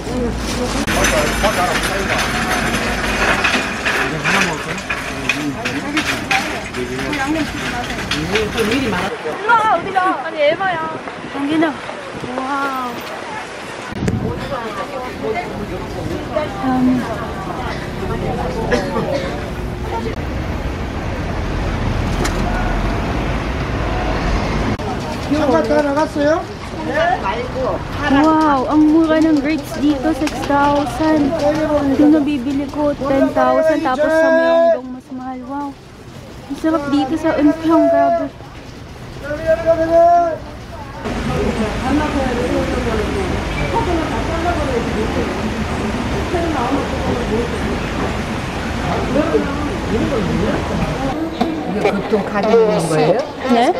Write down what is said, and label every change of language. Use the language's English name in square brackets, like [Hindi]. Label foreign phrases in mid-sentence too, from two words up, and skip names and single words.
[Filipino] Ang wow. [Korean] 잠깐 다 나갔어요? [Filipino] Wow, ang mura ng grapes dito, 6,000. Yung nabibili ko, 10,000. Tapos sa Myeongdong mas mahal. Wow. Ang sarap dito sa Eunpyeong, grabe. [Korean] 이게 보통 카드 있는 거예요? 네?